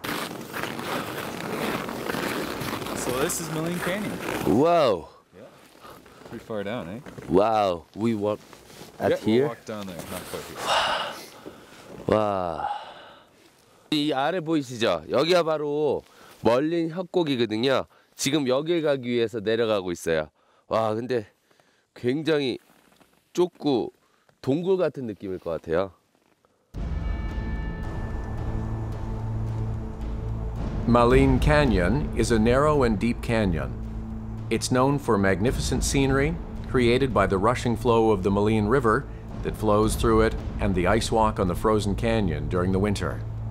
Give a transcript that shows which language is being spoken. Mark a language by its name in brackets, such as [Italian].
[English] So this is Maligne Canyon. Wow. Yeah. Pretty far down, eh? Wow. We walk at here. We'll walk down there, not quite here. [Korean] Wow. 이 아래 보이시죠? 여기가 바로 멀린 협곡이거든요. 지금 여길 가기 위해서 내려가고 있어요. 와, 근데 굉장히 좁고 동굴 같은 느낌일 것 같아요. [English] Maligne Canyon is a narrow and deep canyon. It's known for magnificent scenery created by the rushing flow of the Maligne River that flows through it and the ice walk on the frozen canyon during the winter.